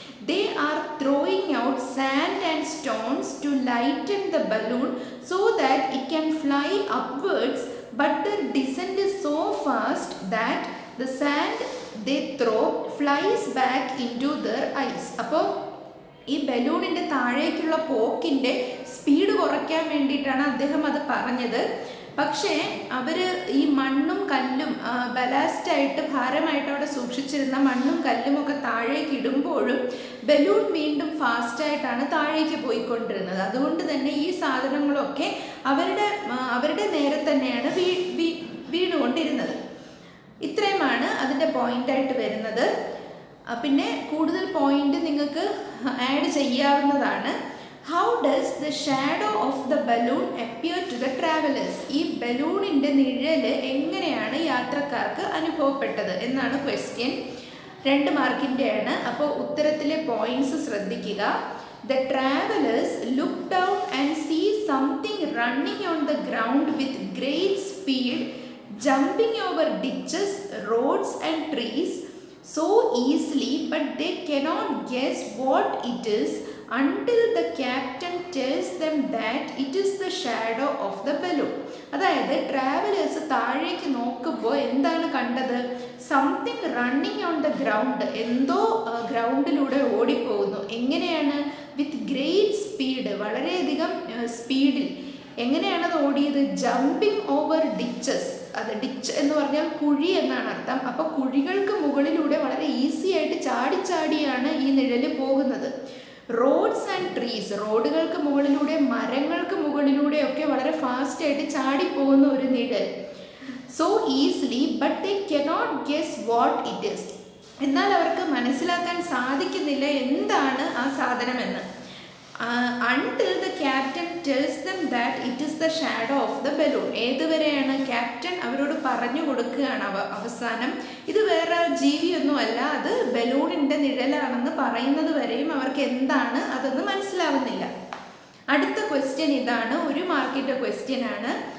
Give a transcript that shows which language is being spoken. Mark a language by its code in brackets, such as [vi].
[en] They are throwing out sand and stones to lighten the balloon so that it can fly upwards, but the descent is so fast that the sand they throw flies back into their eyes. [ml] അപ്പോൾ ഈ ബലൂണിൻ്റെ താഴേക്കുള്ള പോക്കിൻ്റെ speed കുറയ്ക്കാൻ വേണ്ടിയിട്ടാണ് അദ്ദേഹം അത് പറഞ്ഞത്. പക്ഷേ അവർ ഈ മണ്ണും കല്ലും ബലാസ്റ്റായിട്ട് ഭാരമായിട്ട് അവിടെ സൂക്ഷിച്ചിരുന്ന മണ്ണും കല്ലും ഒക്കെ താഴേക്ക് ഇടുമ്പോഴും ബലൂൺ വീണ്ടും ഫാസ്റ്റായിട്ടാണ് താഴേക്ക് പോയിക്കൊണ്ടിരുന്നത്. അതുകൊണ്ട് തന്നെ ഈ സാധനങ്ങളൊക്കെ അവരുടെ നേരെ തന്നെയാണ് വീണുകൊണ്ടിരുന്നത്. ഇത്രയുമാണ് അതിൻ്റെ പോയിൻ്റായിട്ട് വരുന്നത്. പിന്നെ കൂടുതൽ പോയിന്റ് നിങ്ങൾക്ക് ആഡ് ചെയ്യാവുന്നതാണ്. [en] How does the shadow of the balloon appear to the travellers? [ml] ഈ ബലൂണിൻ്റെ നിഴല് എങ്ങനെയാണ് യാത്രക്കാർക്ക് അനുഭവപ്പെട്ടത് എന്നാണ് ക്വസ്റ്റ്യൻ. 2 മാർക്കിൻ്റെയാണ്. അപ്പോൾ ഉത്തരത്തിലെ പോയിന്റ്സ് ശ്രദ്ധിക്കുക. [en] The travelers look down and see something running on the ground with great speed, jumping over ditches, roads and trees so easily, but they cannot guess what it is until the captain tells them that it is the shadow of the balloon. [ml] അതായത് travellers താഴേക്ക് നോക്കുമ്പോൾ എന്താണ് കണ്ടത്? [en] something running on the ground, [ml] എന്തോ ഗ്രൗണ്ടിലൂടെ ഓടിപ്പോകുന്നു. എങ്ങനെയാണ്? [en] with great speed, [ml] വളരെയധികം സ്പീഡിൽ. എങ്ങനെയാണത് ഓടിയത്? [en] Jumping over ditches. [ml] അത് ഡിച്ച് എന്ന് പറഞ്ഞാൽ കുഴി എന്നാണ് അർത്ഥം. അപ്പോൾ കുഴികൾക്ക് മുകളിലൂടെ വളരെ ഈസി ആയിട്ട് ചാടിച്ചാടിയാണ് ഈ നിഴല് പോകുന്നത്. [en] roads and trees, [ml] റോഡുകൾക്ക് മുകളിലൂടെ മരങ്ങൾക്ക് മുകളിലൂടെയൊക്കെ വളരെ ഫാസ്റ്റായിട്ട് ചാടിപ്പോകുന്ന ഒരു നിഴൽ. [en] So easily but they cannot guess what it is. [ml] എന്നാൽ അവർക്ക് മനസ്സിലാക്കാൻ സാധിക്കുന്നില്ല എന്താണ് ആ സാധനമെന്ന്. [en] until the captain tells them that it is the shadow of the balloon. [ml] ഏതുവരെയാണ്? Captain അവരോട് പറഞ്ഞു കൊടുക്കുകയാണ് അവസാനം ഇത് വേറെ ജീവിയൊന്നുമല്ല, അത് ബലൂണിൻ്റെ നിഴലാണെന്ന് പറയുന്നത് വരെയും അവർക്ക് എന്താണ് അതെന്ന് മനസ്സിലാവുന്നില്ല. അടുത്ത ക്വസ്റ്റ്യൻ ഇതാണ്, 1 മാർക്കിൻ്റെ ക്വസ്റ്റ്യൻ ആണ്.